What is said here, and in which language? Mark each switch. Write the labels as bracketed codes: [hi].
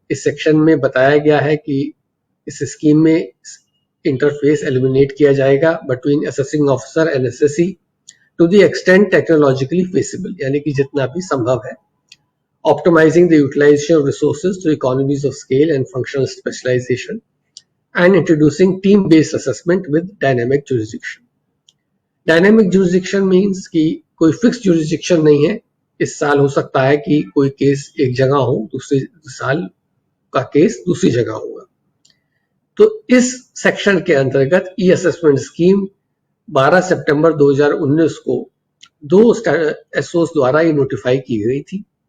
[hi] इस सेक्शन में बताया गया है कि इस स्कीम में [en] interface eliminate किया जाएगा between assessing officer and SSC to the extent technologically feasible, [hi] यानी कि जितना भी संभव है, [en] Optimising the utilisation of resources to economies of scale and functional specialisation and introducing team-based assessment with dynamic jurisdiction. Dynamic jurisdiction means [hi] कि कोई [en] fixed jurisdiction [hi] नहीं है। इस साल हो सकता है कि कोई केस एक जगह हो, दूसरे साल का केस दूसरी जगह होगा। तो इस सेक्शन के अंतर्गत ई असेसमेंट स्कीम 12 सितंबर 2019 को 2 एसओस द्वारा ये नोटिफाई की गई थी।